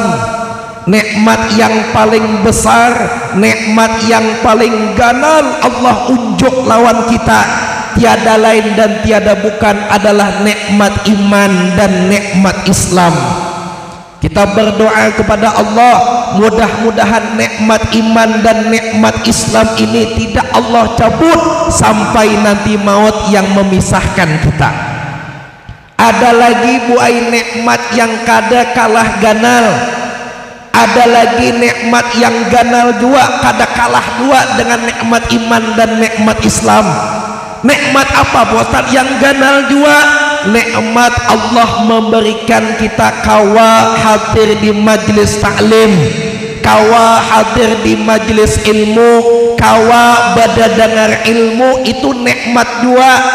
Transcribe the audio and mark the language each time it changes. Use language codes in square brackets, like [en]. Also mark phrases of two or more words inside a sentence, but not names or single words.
[id] Nikmat yang paling besar, nikmat yang paling ganal Allah unjuk lawan kita, tiada lain dan tiada bukan adalah nikmat iman dan nikmat Islam. Kita berdoa kepada Allah, mudah-mudahan nikmat iman dan nikmat Islam ini tidak Allah cabut sampai nanti maut yang memisahkan kita. [bjn] Ada lagi buai nikmat yang kada kalah ganal, ada lagi nikmat yang ganal juga, kada kalah dua dengan nikmat iman dan nikmat Islam. [id] Nikmat apa Ustaz yang ganal juga? [bjn] Nikmat Allah memberikan kita kawa hadir di majlis taklim, kawa hadir di majlis ilmu, kawa bada dengar ilmu, itu nikmat juga.